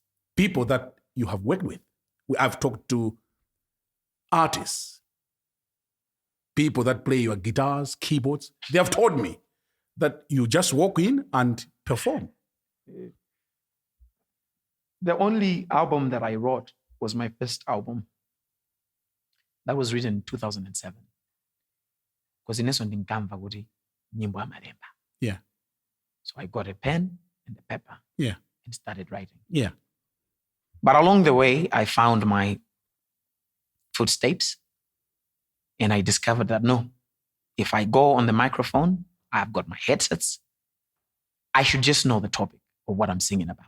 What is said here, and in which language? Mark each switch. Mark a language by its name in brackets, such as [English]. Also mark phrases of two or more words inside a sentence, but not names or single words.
[English] People that you have worked with. I've talked to artists, people that play your guitars, keyboards. They have told me that you just walk in and perform. The only album that I wrote was my first album. That was written in 2007. Because in Eswatini [Nyanja] nkamva kuti nyimbo amalemba. [English] Yeah. So I got a pen and a paper. Yeah. And started writing. Yeah. But along the way, I found my footsteps, and I discovered that no, if I go on the microphone, I've got my headsets, I should just know the topic of what I'm singing about.